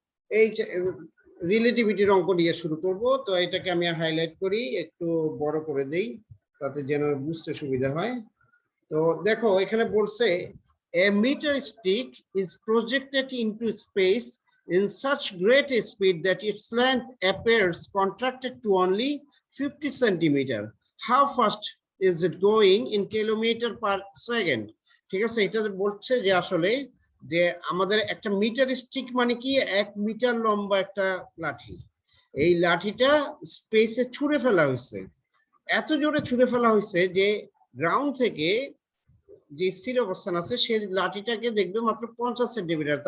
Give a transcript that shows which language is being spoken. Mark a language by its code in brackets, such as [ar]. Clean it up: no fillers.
[bn] এই রিলেটিভিটির অঙ্ক দিয়ে শুরু করব। তো এটাকে আমি হাইলাইট করি, একটু বড় করে দেই তাতে যেন বুঝতে সুবিধা হয়। তো দেখো এখানে বলছে [en] a meter stick is projected into space in such great speed that its length appears contracted to only 50 centimeter. How fast is it going in kilometer per second? [bn] ঠিক আছে, এটা বলছে যে আসলে যে আমাদের একটা মিটার স্টিক মানে কি, 1 মিটার লম্বা একটা লাঠি। এই লাঠিটা স্পেসে ছুঁড়ে ফেলা হয়েছে, এত জোরে ছুঁড়ে ফেলা হয়েছে যে গ্রাউন্ড থেকে যে স্থির অবস্থান আছে সে লাঠিটাকে দেখবে মাত্র 50 সেন্টিমিটার।